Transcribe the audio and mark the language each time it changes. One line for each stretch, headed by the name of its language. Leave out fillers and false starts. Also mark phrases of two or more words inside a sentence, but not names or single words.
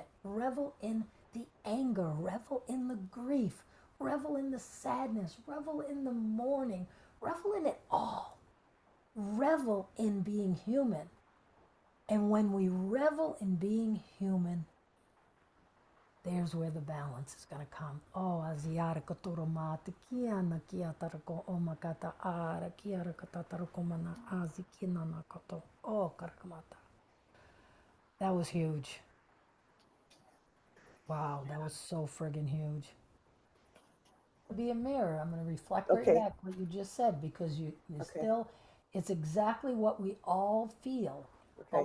English: Revel in the anger, revel in the grief, revel in the sadness, revel in the mourning, revel in it all. Revel in being human. And when we revel in being human, there's where the balance is going to come. Oh, asiara kotoromata kiana kia tarako omakata ara kiara katatarako mana azi kinana koto. Oh, karakamata. That was huge. Wow, that was so friggin' huge. Be a mirror. I'm going to reflect right okay, back what you just said, because you okay, still, it's exactly what we all feel. But